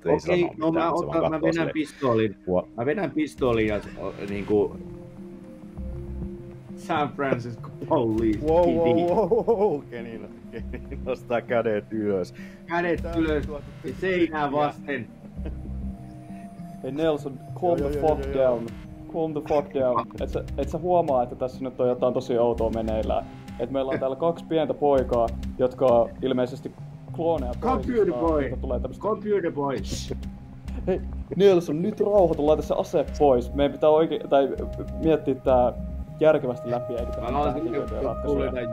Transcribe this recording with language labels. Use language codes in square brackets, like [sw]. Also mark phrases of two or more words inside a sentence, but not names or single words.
[fi] Okei, no mä vedän pistoolin. Mä vedän pistoolin ja niinku [en] San Francisco Police. Wow. [fi] Kenny nostaa kädet ylös. Kädet ylös ja seinää vasten. [en] Hei Nelson, calm the fuck down. Calm the fuck down. [fi] Et sä huomaa, että tässä nyt on jotain tosi outoa meneillään. Et meillä on täällä 2 pientä poikaa, jotka ilmeisesti klooneja toisistaan. [en] Computer boy. [fi] Hei Nelson, nyt rauhoitu, laita se ase pois. Meidän pitää miettiä tää järkevästi läpi, eikä tehdä mitään hirveitä ratkaisuja.